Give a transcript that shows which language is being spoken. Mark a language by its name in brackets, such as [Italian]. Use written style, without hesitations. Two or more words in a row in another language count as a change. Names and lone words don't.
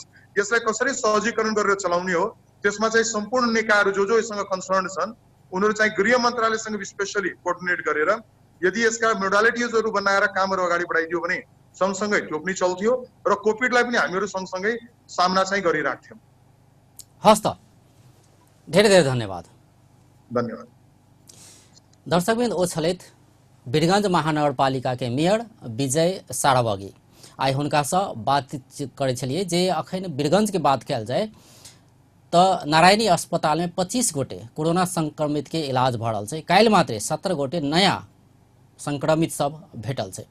[Nepali] यसलाई कसरी सहजीकरण गरेर चलाउने हो, त्यसमा चाहिँ सम्पूर्ण निकायहरू जो यससँग कन्सर्न छन् उनीहरू चाहिँ गृह मन्त्रालयसँग [English] specially coordinate [Nepali] गरेर यदि यसका मोडालिटिजहरू बनाएर कामहरू अगाडि बढाइदियो भने सँगसँगै त्यो पनि चल्थ्यो र कोभिडलाई पनि हामीहरू सँगसँगै सामना चाहिँ गरिराख्थ्यौँ। हस् त, धेरै धेरै धन्यवाद। धन्यवाद। दर्शकवृन्द, [Maithili] ओछलेत वीरगंज महानगरपालिका के मेयर विजय सारावगी आइ हुनका से बातचीत करे छलिए जे अखन वीरगंज के बात कल जाए तो नारायणी अस्पताल में 25 गोटे कोरोना संक्रमित के इलाज भ रहल छै, काल्हि मात्रे 17 गोटे नया संक्रमित सब भेटल छै।